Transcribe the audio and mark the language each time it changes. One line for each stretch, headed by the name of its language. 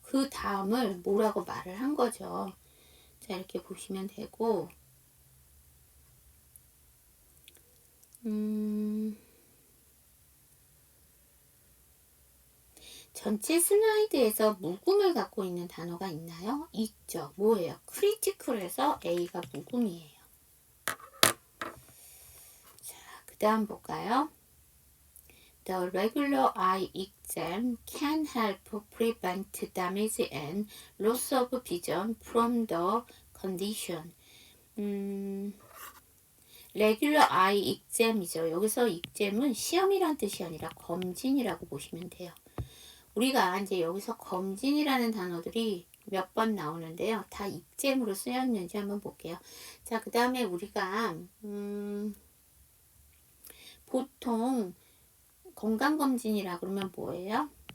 Korean: 그 다음을 뭐라고 말을 한 거죠. 자, 이렇게 보시면 되고 전체 슬라이드에서 묵음을 갖고 있는 단어가 있나요? 있죠. 뭐예요? critical에서 A가 묵음이에요. 자, 그 다음 볼까요?
English: The regular eye exam can help prevent damage and loss of vision from the condition. regular eye exam이죠.
Korean: 여기서 exam은 시험이란 뜻이 아니라 검진이라고 보시면 돼요. 우리가 이제 여기서 검진이라는 단어들이 몇 번 나오는데요. 다 exam으로 쓰였는지 한번 볼게요. 자, 그 다음에 우리가 보통 건강검진이라 그러면 뭐예요?